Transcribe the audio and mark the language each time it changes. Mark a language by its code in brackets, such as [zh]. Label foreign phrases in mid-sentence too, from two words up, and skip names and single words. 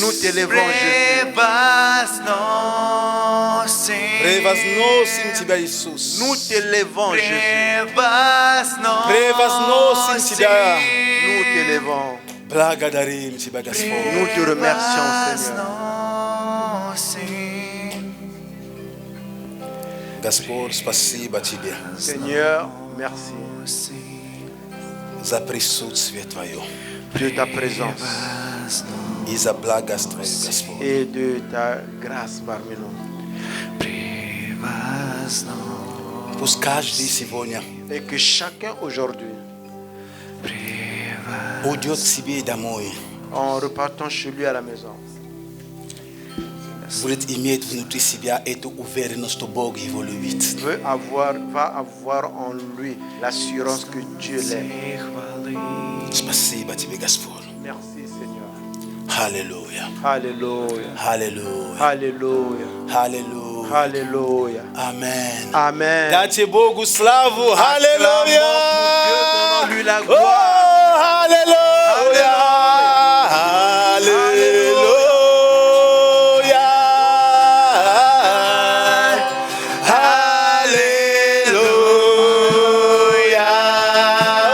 [fr] Nous t'élèvons, Jésus. [ru] Превозносим Тебя, Иисус. [fr] Nous t'élèvons, Jésus. [ru] Превозносим Тебя. [fr] Nous t'élèvons. [ru] Благодарим Тебя, Господь. [fr] Nous te remercions, Seigneur. [ru] Господь, спасибо Тебе [fr] Seigneur, merci [ru] за присутствие Твое [fr] de ta présence [ru] и за благость Твою, Господь. [fr] et de ta grâce parmi nous. [ru] Пусть каждый сегодня [fr] Et que chacun aujourd'hui, [ru] уйдет к себе домой, [fr] en repartant chez lui à la maison, [ru] будет иметь внутри себя эту уверенность, что Бог его любит. [fr] va avoir en lui l'assurance que Dieu l'aime. [ru] Спасибо Тебе, Господь. [fr] Merci, Seigneur. [ru] Аллилуйя. [fr] Alléluia. [ru] Аллилуйя. [fr] Alléluia. [ru] Аллилуйя. [fr] Alléluia. Amen. Amen. [ru] Дайте Богу славу. Аллилуйя. [fr] Donnons-lui la Oh, gloire. [ru] аллилуйя. Аллилуйя. Аллилуйя.